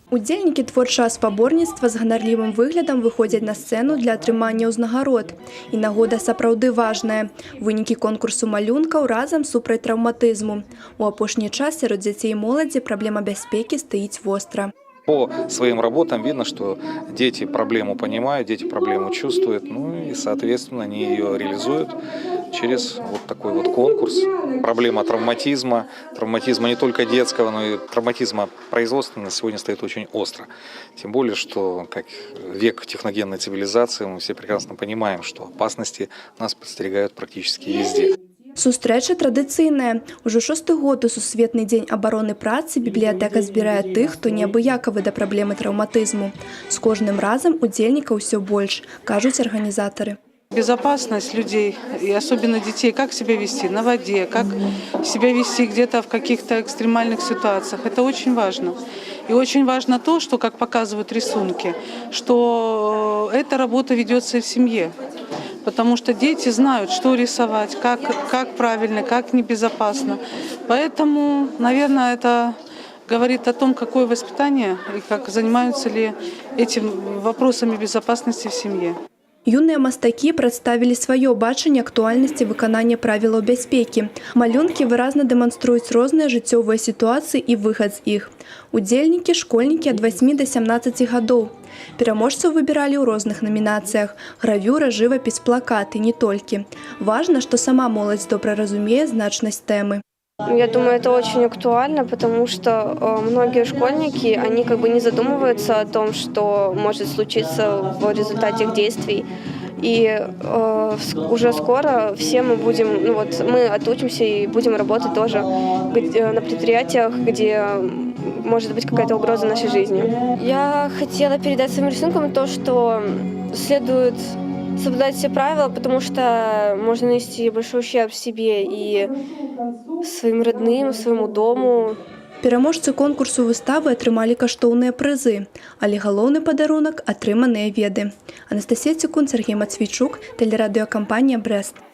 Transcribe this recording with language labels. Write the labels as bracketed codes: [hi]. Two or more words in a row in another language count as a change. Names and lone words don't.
[be] Удзельнікі творчага спаборніцтва з ганарлівым выглядам выходзяць на сцэну для атрымання ўзнагарод. І нагода сапраўды важная. Вынікі конкурсу малюнкаў разам супраць траўматызму. У апошні час сярод дзяцей і моладзі праблема бяспекі стаіць востра. [ru] По своим работам видно, что дети проблему понимают, дети проблему чувствуют, ну и, соответственно, они ее реализуют через вот такой вот конкурс. Проблема травматизма не только детского, но и травматизма производственного сегодня стоит очень остро. Тем более, что как век техногенной цивилизации, мы все прекрасно понимаем, что опасности нас подстерегают практически везде. [be] Сустрэча традыцыйная. Ужо 6-й год у Сусветны дзень абароны працы бібліятэка збірае тых, хто неабыякавы да праблемы траўматызму. З кожным разам удзельнікаў усё больш, кажуць арганізатары. [ru] Безопасность людей, и особенно детей, как себя вести на воде, как себя вести где-то в каких-то экстремальных ситуациях, это очень важно. И очень важно то, что, как показывают рисунки, что эта работа ведется и в семье. Потому что дети знают, что рисовать, как правильно, как небезопасно. Поэтому, наверное, это говорит о том, какое воспитание и как занимаются ли этими вопросами безопасности в семье. [be] Юныя мастакі прадставілі сваё бачанне актуальнасці выканання правілаў бяспекі. Малюнкі выразна дэманструюць розныя жыццёвыя сітуацыі і выхад з іх. Удзельнікі – школьнікі ад 8 да 17 гадоў. Пераможцаў выбіралі ў розных намінацыях – гравюра, жывапіс, плакаты, не толькі. Важна, што сама моладзь добра разумее значнасць тэмы. [ru] Я думаю, это очень актуально, потому что многие школьники, они как бы не задумываются о том, что может случиться в результате их действий. И уже скоро все мы будем, мы отучимся и будем работать тоже на предприятиях, где может быть какая-то угроза нашей жизни. Я хотела передать своим рисунком то, что следует соблюдать все правила, потому что можно нанести большой ущерб себе и своим родным, своему дому. [be] Пераможцы конкурсу выставы атрымалі каштоўныя прызы, але галоўны падарунак – атрыманыя веды. Анастасія Цікун, Сергей Мацвійчук, тэлерадыёкампанія «Брэст».